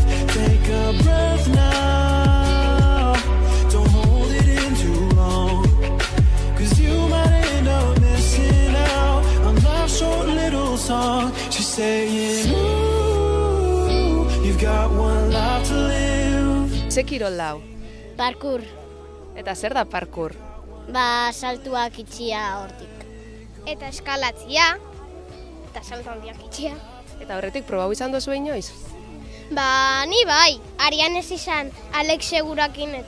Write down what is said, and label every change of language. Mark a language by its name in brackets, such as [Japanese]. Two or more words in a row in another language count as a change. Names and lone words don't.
[English] Take a breath now. Don't hold it in too long, 'cause you might end up missing out on life's short little song. She's saying, ooh, you've got one life to live. [Basque] Ze kirol dau? Parkur. Eta zer da parkur? saltuak itxia hortik. Eta eskalatzia, eta salto handiak itxia. Eta horretik probau izan dozu inoiz? Ni bai, Arian ez izan, Alex segurakin eta.